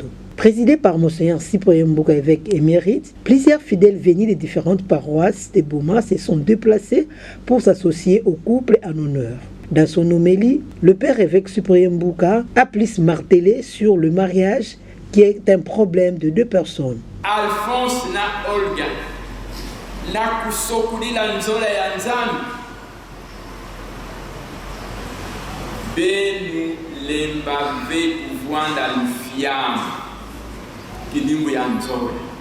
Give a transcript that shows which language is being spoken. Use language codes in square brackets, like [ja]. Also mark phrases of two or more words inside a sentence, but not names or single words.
[fr] Présidé par Monseigneur Cyprien Mbouka, évêque émérite, plusieurs fidèles venus des différentes paroisses de Boma se sont déplacés pour s'associer au couple en honneur. Dans son homélie, le père évêque Cyprien Mbouka a plus martelé sur le mariage qui est un problème de deux personnes. [kg] Alphonse na Olga, na kusokuli la nzola ya nzambi, benu lemba ve kuvwanda lufiamu, kidimbu ya nzola.